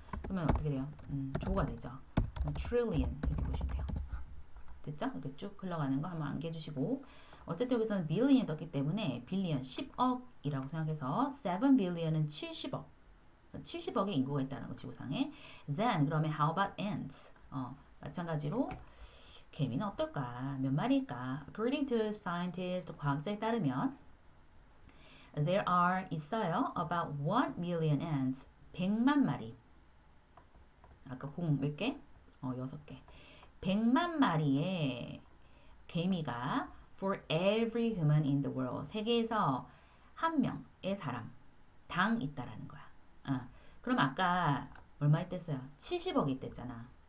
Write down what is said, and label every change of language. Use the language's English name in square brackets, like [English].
[Korean] 그러면 어떻게 돼요? 조가 되죠. trillion 이렇게 보시면 돼요. 됐죠? 이렇게 쭉 흘러가는 거 한번 암기해주시고 어쨌든 여기서는 billion이 떴기 때문에 billion 10억이라고 생각해서 7 billion은 70억 70억의 인구가 있다는 거 지구상에. [English] then 그러면 how about ants? [Korean] 마찬가지로 개미는 어떨까? 몇 마리일까? [English] according to scientists [Korean] 과학자에 따르면 [English] there are [Korean] 있어요 [English] about 1 million ants [Korean] 100만 마리. 아까 공 몇 개? 6개. 100만 마리의 개미가 [English] for every human in the world [Korean] 세계에서 한 명의 사람 당 있다라는 거야. 그럼 아까 얼마 있댔어요? 70억이 있댔잖아.